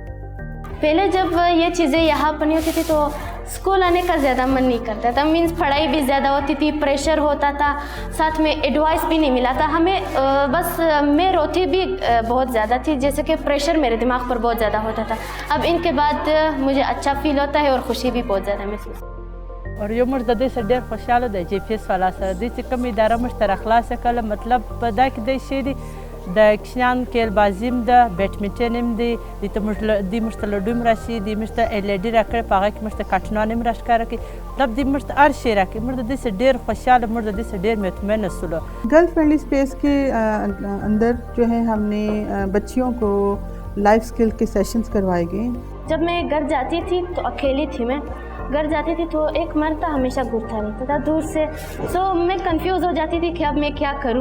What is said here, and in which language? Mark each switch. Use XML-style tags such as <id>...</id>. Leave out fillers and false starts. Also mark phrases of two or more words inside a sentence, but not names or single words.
<ur>پہلے جب یہ چیزیں یہاں پر نہیں ہوتی تھی تو اسکول آنے کا زیادہ من نہیں کرتا تھا، مینس پڑھائی بھی زیادہ ہوتی تھی، پریشر ہوتا تھا، ساتھ میں ایڈوائس بھی نہیں ملا تھا ہمیں، بس میں روتی بھی بہت زیادہ تھی، جیسے کہ پریشر میرے دماغ پر بہت زیادہ ہوتا تھا۔ اب ان کے بعد مجھے اچھا فیل ہوتا ہے اور خوشی بھی بہت زیادہ محسوس۔</ur> <ps>اور یو موږ د دې سره ډېر خوشحاله دی چې فیس والا سره دوی چې کوم اداره موږ ته راخلاصه کړله، مطلب په دا کې دی شی دی د کشنیانو کیل بازي هم ده، بیډمنټن هم دی، دوی موږ ته لوډو هم راشي، دوی موږ ته LED راکړی، په هغه کې موږ ته کارټونان هم راښکاره کړي، مطلب دوی موږ ته هر شی راکړي، موږ د دې سره ډېر خوشحاله، موږ د دې سره ډېر مطمئن سولو۔</ps> <en>girl friendly space</en> <ur>کے اندر جو ہے ہم نے بچیوں کو</ur> <en>life skill</en> <ur>کے سیشنز کروائے گئے۔ جب میں گھر جاتی تھی تو اکیلی تھی، میں گھر جاتی تھی تو ایک مرد ہمیشہ گھرتا رہتا تھا دور سے، تو میں کنفیوز ہو جاتی تھی کہ اب میں کیا کروں۔</ur>